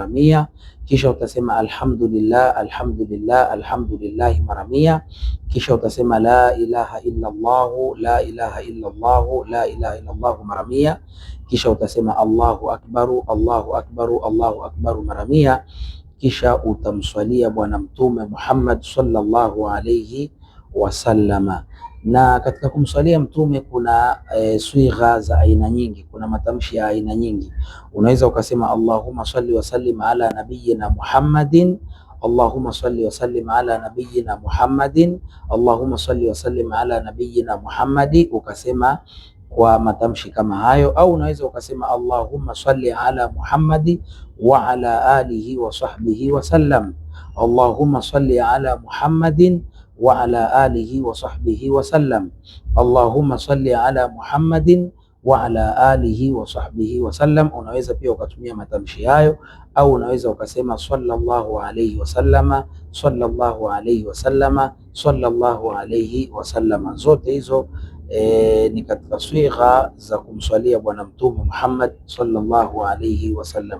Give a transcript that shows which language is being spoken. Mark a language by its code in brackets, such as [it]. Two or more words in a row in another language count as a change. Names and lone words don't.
[sw] 100, kisha utasema [ar] الحمد لله الحمد لله الحمد لله [sw] mara 100, kisha utasema [ar] لا إله إلا الله لا إله إلا الله لا إله إلا الله [sw] mara 100, kisha utasema [ar] الله أكبر الله أكبر الله أكبر [sw] mara 100, kisha utamswalia Bwana Mtume Muhammad [ar] صلى الله عليه وسلم. [sw] Na katika kumswalia Mtume kuna swigha za aina nyingi, kuna matamshi ya aina nyingi. Unaweza ukasema [ar] اللهم صل وسلم على نبينا محمد، اللهم صل وسلم على نبينا محمد، اللهم صل وسلم على نبينا محمد, [sw] ukasema kwa matamshi kama hayo. Au unaweza ukasema [ar] اللهم صل على محمد وعلى آله وصحبه وسلم، اللهم صل على محمد وعلى آله وصحبه وسلم. اللهم صل على محمد وعلى آله وصحبه وسلم. [sw] Unaweza pia ukatumia matamshi hayo, au unaweza ukasema [ar] صلى الله عليه وسلم، صلى الله عليه وسلم، صلى الله عليه وسلم. [sw] Zote hizo ni katika sigha za kumswalia Bwana Mtume Muhammad [ar] صلى الله عليه وسلم.